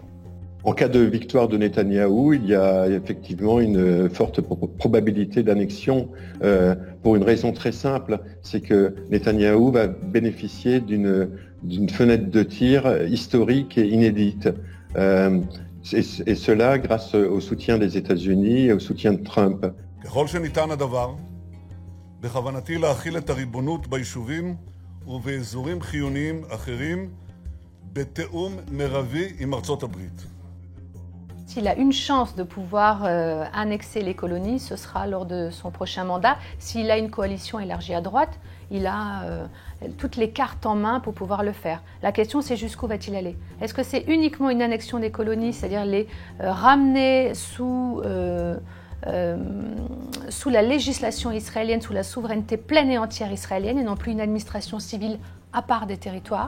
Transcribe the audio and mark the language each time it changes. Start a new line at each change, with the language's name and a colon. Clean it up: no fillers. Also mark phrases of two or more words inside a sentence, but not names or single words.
French: En cas de victoire de Netanyahou, il y a effectivement une forte probabilité d'annexion pour une raison très simple, c'est que Netanyahou va bénéficier d'une fenêtre de tir historique et inédite. Et cela grâce au soutien des États-Unis et au soutien de Trump.
Hebrew: ככל שניתן הדבר, בכוונתי להחיל את הריבונות ביישובים ובאזורים חיוניים אחרים בתיאום מרבי עם ארצות הברית.
French: S'il a une chance de pouvoir annexer les colonies, ce sera lors de son prochain mandat. S'il a une coalition élargie à droite, il a toutes les cartes en main pour pouvoir le faire. La question, c'est jusqu'où va-t-il aller? Est-ce que c'est uniquement une annexion des colonies, c'est-à-dire les ramener sous la législation israélienne, sous la souveraineté pleine et entière israélienne, et non plus une administration civile à part des territoires?